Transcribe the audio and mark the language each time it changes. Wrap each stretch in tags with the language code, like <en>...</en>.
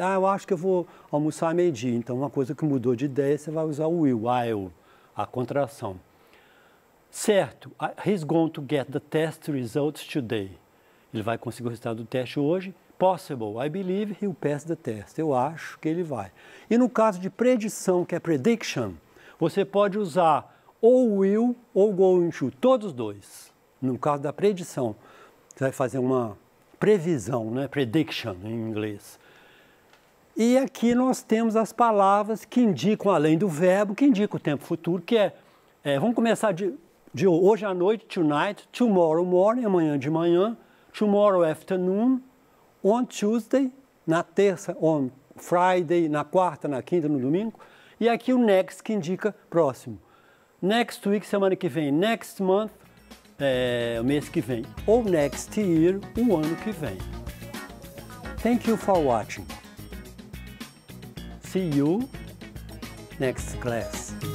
<pt>Eu acho que eu vou almoçar meio-dia. Então, uma coisa que mudou de ideia, você vai usar o will, a contração. Certo.</pt> <en>He's going to get the test results today.</en> <pt>Ele vai conseguir o resultado do teste hoje.</pt> <en>Possible. I believe he'll pass the test.</en> <pt>Eu acho que ele vai. E no caso de predição, que é prediction, você pode usar ou will ou going to, todos os dois. No caso da predição, você vai fazer uma previsão, né? Prediction em inglês. E aqui nós temos as palavras que indicam, além do verbo, que indicam o tempo futuro, que vamos começar de hoje à noite,</pt> <en>tonight, tomorrow morning,</en> <pt>amanhã de manhã,</pt> <en>tomorrow afternoon, on Tuesday,</en> <pt>na terça,</pt> <en>on Friday,</en> <pt>na quarta, na quinta, no domingo. E aqui o next, que indica próximo.</pt> <en>Next week,</en> <pt>semana que vem.</pt> <en>Next month,</en> <pt>o mês que vem. Ou</pt> <en>next year,</en> <pt>o ano que vem.</pt> <en>Thank you for watching. See you next class.</en>